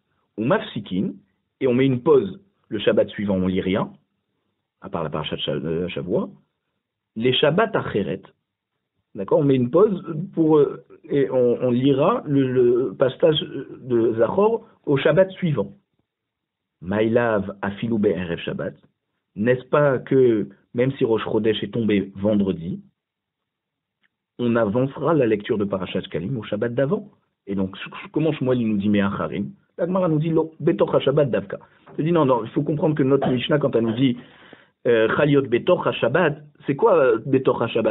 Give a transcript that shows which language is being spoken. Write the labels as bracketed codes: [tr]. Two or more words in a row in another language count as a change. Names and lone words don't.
[he] ומפסיקין, [fr] et on met une pause le Shabbat suivant, on lit rien, à part la [he] פרשת שבוע. [fr] Les [he] שבת אחרת, [fr] d'accord, on met une pause et on lira le passage de Zachor au Shabbat suivant. [he] מאליו אפילו בערב שבת. [fr] N'est-ce pas que, même si [he] ראש חודש [fr] est tombé vendredi, on avancera la lecture de [he] פרשת שקלים [fr] au Shabbat d'avant? Et donc, comment Shmuel nous dit Me'acharim? La Gemara nous dit [he] בתוך השבת דווקא. [fr] Je dis non, il faut comprendre que notre Mishnah, quand elle nous dit [he] חליות בתוך השבת, [fr] c'est quoi [he] בתוך השבת?